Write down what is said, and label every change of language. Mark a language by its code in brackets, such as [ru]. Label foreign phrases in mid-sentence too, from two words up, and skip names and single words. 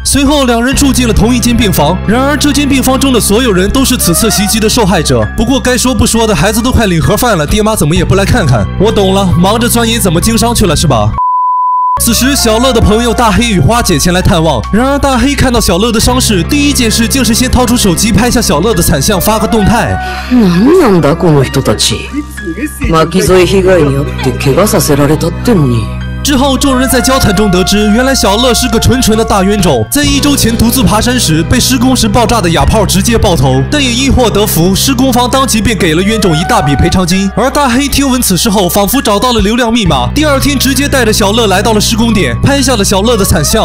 [zh] 随后两人住进了同一间病房，然而这间病房中的所有人都是此次袭击的受害者。不过该说不说的，孩子都快领盒饭了，爹妈怎么也不来看看？我懂了，忙着钻研怎么经商去了是吧？此时，小乐的朋友大黑与花姐前来探望。然而，大黑看到小乐的伤势，第一件事竟是先掏出手机拍下小乐的惨相，发个动态。 [ja] 何なんだこの人たち。巻き添え被害に遭って怪我させられたってのに。 [zh] 之后，众人在交谈中得知，原来小乐是个纯的大冤种，在1周前独自爬山时，被施工时爆炸的哑炮直接爆头，但也因祸得福，施工方当即便给了冤种一大笔赔偿金。而大黑听闻此事后，仿佛找到了流量密码，第2天直接带着小乐来到了施工点，拍下了小乐的惨相。